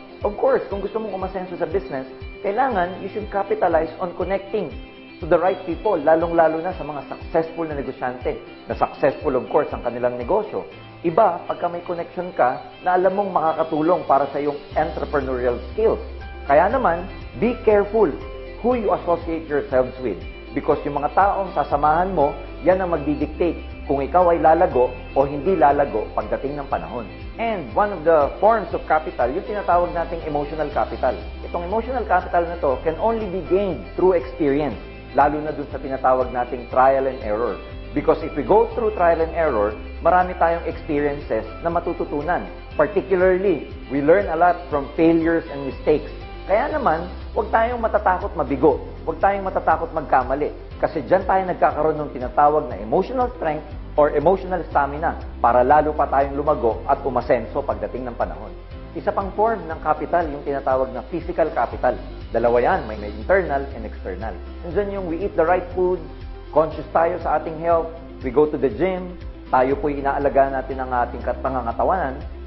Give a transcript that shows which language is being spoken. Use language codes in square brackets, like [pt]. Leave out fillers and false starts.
[tl] Of course, kung gusto mong umasenso sa business, kailangan [en] you should capitalize on connecting to the right people, [tl] lalong-lalo na sa mga successful na negosyante, na successful of course ang kanilang negosyo. Iba, pagka may connection ka, na alam mong makakatulong para sa iyong entrepreneurial skills. Kaya naman, [en] be careful who you associate yourselves with. [tl] Because yung mga taong sasamahan mo, yan ang magdidictate kung ikaw ay lalago o hindi lalago pagdating ng panahon. [en] And one of the forms of capital, [tl] yung tinatawag nating [en] emotional capital. [tl] Itong [en] emotional capital na to can only be gained through experience, [tl] lalo na dun sa tinatawag nating [en] trial and error. Because if we go through trial and error, [tl] marami tayong experiences na matututunan. [en] Particularly, we learn a lot from failures and mistakes. [tl] Kaya naman, huwag tayong matatakot mabigo. Huwag tayong matatakot magkamali. Kasi dyan tayo nagkakaroon ng tinatawag na emotional strength or emotional stamina para lalo pa tayong lumago at umasenso pagdating ng panahon. Isa pang form ng capital, yung tinatawag na physical capital. Dalawa yan, may internal and external. Nandiyan yung [en] we eat the right food, [tl] conscious tayo sa ating health, [en] we go to the gym, [tl] tayo po'y inaalagaan natin ang ating pangangatawanan.